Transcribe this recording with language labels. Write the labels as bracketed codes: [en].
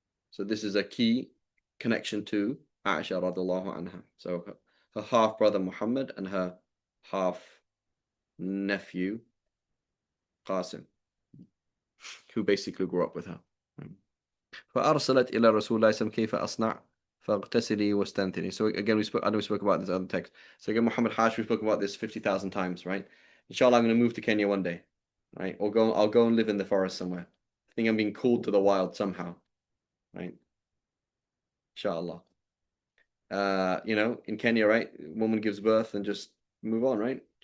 [en] So this is a key connection to Aisha radiallahu anha. So her half brother Muhammad and her half nephew Qasim, who basically grew up with her. [ar] فأرسلت إلى رسول الله صلى الله عليه وسلم كيف أصنع فاغتسلي واستنثري. [en] So again, I know we spoke about this other text. So again, Muhammad Hash, we spoke about this 50,000 times, right? Inshallah, I'm going to move to Kenya one day, right? Or I'll go and live in the forest somewhere. I think I'm being called to the wild somehow, right? Inshallah. You know, in Kenya, right? Woman gives birth and just move on, right?